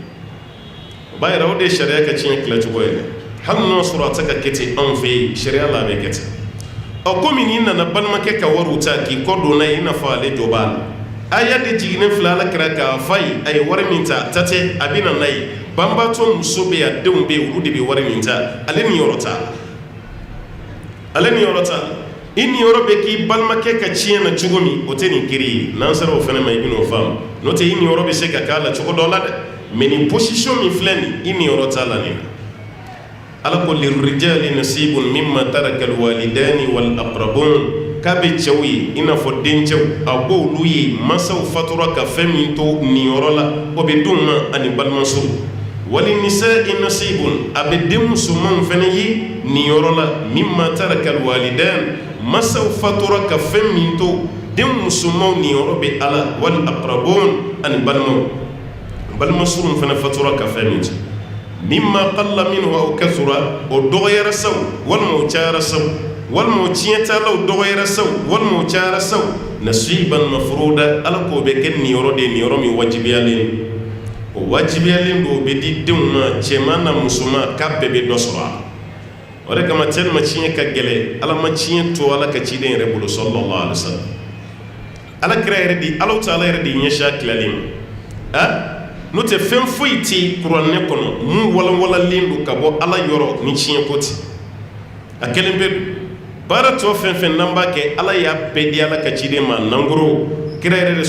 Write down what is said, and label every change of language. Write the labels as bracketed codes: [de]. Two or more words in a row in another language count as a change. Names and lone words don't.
[bm] o b'a yira o de ye sariya ka tiɲɛ tilacogo ye dɛ hali n'o sɔrɔ a tɛ ka kɛ ten anw fɛ yen sariya la a bɛ kɛ ten komi n'i nana balimakɛ ka wariw ta k'i kɔ don n'a ye i n'a fɔ ale jɔ b'a la aya de jiginnen filɛ ala kɛra k'a fa ye a ye wari min ta ta tɛ a bɛ na n'a ye banbatɔ muso bɛ yen a denw bɛ yen olu de bɛ wari min ta ale niyɔrɔ t'a la ale niyɔrɔ t'a la i niyɔrɔ bɛ k'i balimakɛ ka tiɲɛ na cogo min o tɛ nin kiri ye n'an sera o fana ma i bɛ n'o faamu n'o tɛ i niyɔrɔ bɛ se ka k'a la cogo dɔ la dɛ mais nin position min filɛ nin i niyɔrɔ t'a la nin na ala ko [ar] للرجال نصيب مما ترك الوالدان والأقربون [bm] k'a bɛ cɛw ye i n'a fɔ dencɛw a b'olu ye mansaw fatura ka fɛn min to niyɔrɔ la o bɛ d'u ma ani balimamusow [ar] وللنساء [bm] nasibun a bɛ den musomanw fana ye niyɔrɔ la [ar] مما ترك الوالدان [bm] mansaw fatura ka fɛn min to den musomanw niyɔrɔ bɛ ala [ar] والأقربون [bm] ani balimamusow fana fatura ka fɛn min to [ar] مما قل منه أو كثر [bm] o dɔgɔyara saw walima o cayara saw walima o tiɲɛtalaw dɔgɔyara saw walima o cayara saw [ar] نصيبا مفروضا [bm] ala k'o bɛ kɛ niyɔrɔ de niyɔrɔ min wajibiyalen o wajibiyalen don o bɛ di denw ma cɛman na musoman k'a bɛɛ bɛ dɔ sɔrɔ a la o de kama tellement tiɲɛ ka gɛlɛn ala ma tiɲɛ to ala ka ciden yɛrɛ bolo [ar] صلى الله عليه وسلم [bm] ala kira yɛrɛ di [ar] الله تعالى [bm] yɛrɛ di ɲɛsin a tilalen ma n'o tɛ fɛn foyi tɛ kuranɛ kɔnɔ mun walawalalen don ka bɔ ala yɔrɔ ni tiɲɛ ko tɛ a kelen bɛ baara tɔ fɛn fɛn n'an b'a kɛ ala y'a bɛɛ di ala ka ciden ma nangoro kira yɛrɛ de